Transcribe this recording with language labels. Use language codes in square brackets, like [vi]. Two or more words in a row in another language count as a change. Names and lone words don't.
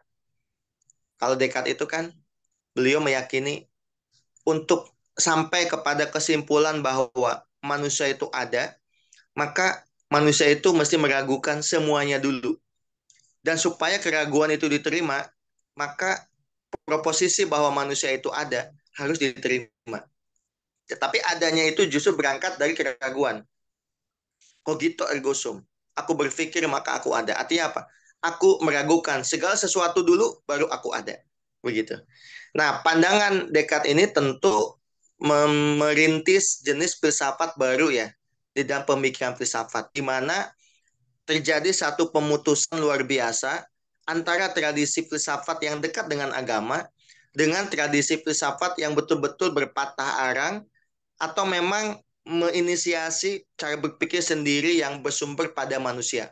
[id] Kalau Descartes itu kan beliau meyakini untuk sampai kepada kesimpulan bahwa manusia itu ada, maka manusia itu mesti meragukan semuanya dulu. Dan supaya keraguan itu diterima, maka proposisi bahwa manusia itu ada harus diterima. Tetapi adanya itu justru berangkat dari keraguan. [la] Cogito ergo sum. [id] Aku berpikir maka aku ada. Artinya apa? Aku meragukan segala sesuatu dulu baru aku ada. Begitu. Nah, pandangan Descartes ini tentu merintis jenis filsafat baru ya di dalam pemikiran filsafat di mana terjadi satu pemutusan luar biasa antara tradisi filsafat yang dekat dengan agama dengan tradisi filsafat yang betul-betul berpatah arang atau memang menginisiasi cara berpikir sendiri yang bersumber pada manusia.